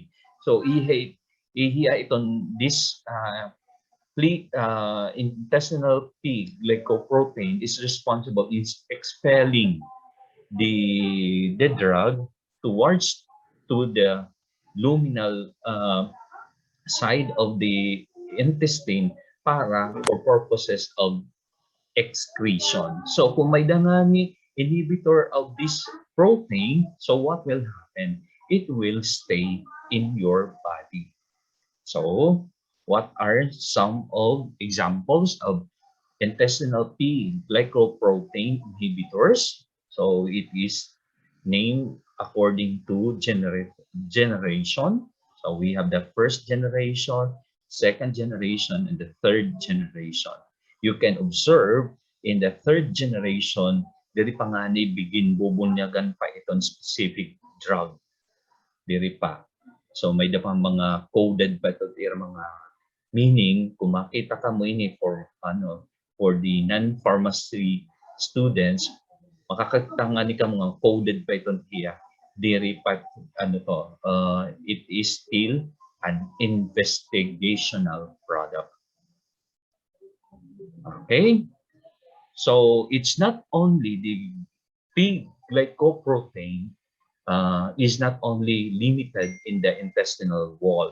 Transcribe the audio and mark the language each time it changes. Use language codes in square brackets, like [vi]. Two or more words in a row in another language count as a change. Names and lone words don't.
[en] So this intestinal P-glycoprotein is responsible in expelling the drug towards to the luminal side of the intestine para for purposes of excretion. So [war] kung may dangani [en] inhibitor of this protein, so what will happen? It will stay in your body. So what are some of examples of intestinal P-glycoprotein inhibitors? So it is named according to generation. So we have the first generation, second generation, and the third generation. You can observe in the third generation, [war] diri pa nga ni begin bubunyagan pa itong [en] specific drug. [war] Diri pa. So may da pang mga coded pa ito, mga meaning kung makita ka mo ini [en] for the non-pharmacy students, [war] makakita nga ni ka mga coded pa ito here. Diri pa [en] it is still an investigational product. Okay, so it's not only the P-glycoprotein is not only limited in the intestinal wall.